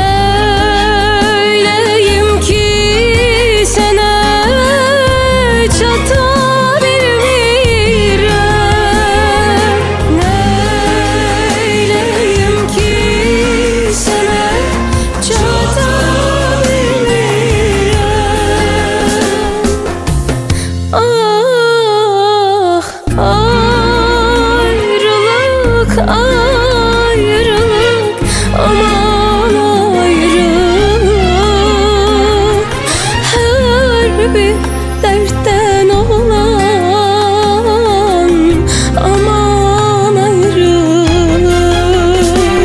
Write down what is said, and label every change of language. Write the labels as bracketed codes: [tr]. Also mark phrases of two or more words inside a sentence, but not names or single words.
[az] Neyleyim ki sənə çata bilmirəm. Neyleyim ki sənə çata bilmirəm. Ah, ayrılık, ayrılık, aman ayrılık. [tr] Her bir dertten olan aman ayrılık.